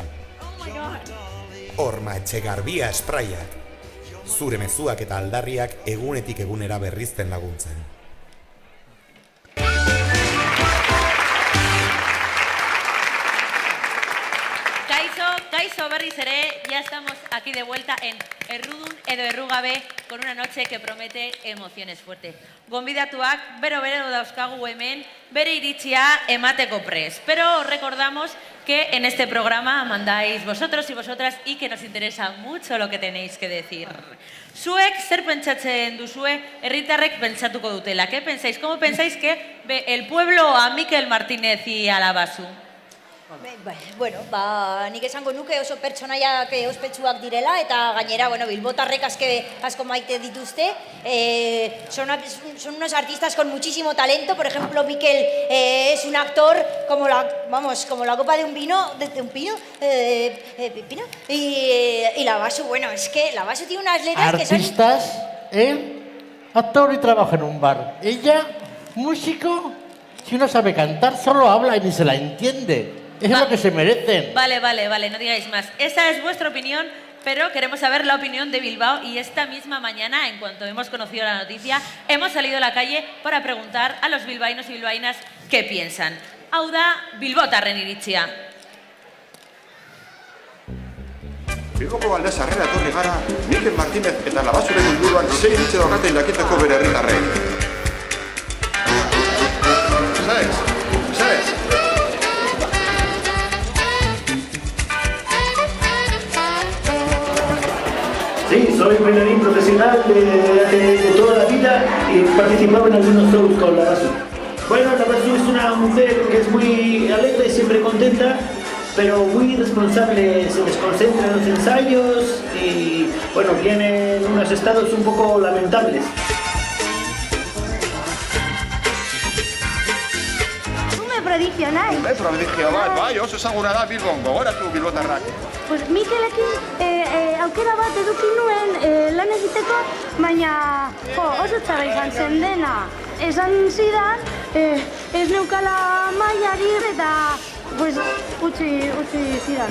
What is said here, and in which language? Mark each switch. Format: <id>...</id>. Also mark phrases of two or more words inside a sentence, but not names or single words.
<eu>Horma Etxegarbia espraiak. Zure mezuak eta aldarriak egunetik egunera berrizten laguntzen. Kaixo berriz ere,</eu> <es>ya estamos aquí de vuelta en Errudun edo Errugabe con una noche que promete emociones fuertes.</es> <eu>Gonbidatuak bero dauzkagu hemen bere iritzia emateko prest.</eu> <es>Pero recordamos que en este programa mandáis vosotros y vosotras y que nos interesa mucho lo que tenéis que decir.</es> <eu>Zuek zer pentsatzen duzue herritarrek pentsatuko dutela?</eu> <es>¿Qué pensáis? ¿Cómo pensáis que ve el pueblo a Mikel Martínez y a la Basu?</es> <eu>Bueno, nik esango nuke oso pertsonaiak ospetsuak direla eta gainera, bilbotarrek asko maite dituzte.</eu> <es>Son unos artistas con muchísimo talento. Por ejemplo, Mikel es un actor como la copa de un vino, y la Basu, es que la Basu tiene unas letras que son... Artistas, él, actor y trabaja en un bar. Ella, músico, si no sabe cantar, solo habla y ni se la entiende. Es lo que se merecen. Vale, no digáis más. Esa es vuestra opinión, pero queremos saber la opinión de Bilbao y esta misma mañana, en cuanto hemos conocido la noticia, hemos salido a la calle para preguntar a los bilbaínos y bilbaínas qué piensan.</es> <eu>Hau da, bilbotarren iritzia. Bilboko Baldez Arrera etorri gara, Mikel Martínez eta la Basuren inguruan zein iritzi daukate jakiteko bere herritarrek.</eu> <es>¿Sabes? Sí, soy bailarín profesional de toda la vida y participaba en algunos shows con la Basu. Bueno, la Basu es una mujer que es muy alegre y siempre contenta, pero muy responsable, se desconcentra en los ensayos y, viene en unos estados un poco lamentables.</es> <eu>Prodigio nahi. Prodigio bat, bai, oso ezaguna da Bilbon, gogoratu bilbotarrak. Pues Mikelekin aukera bat eduki nuen lan egiteko, baina oso txarra izan zen dena. Esan zidan, ez neukala mailarik eta utzi zidan.</eu>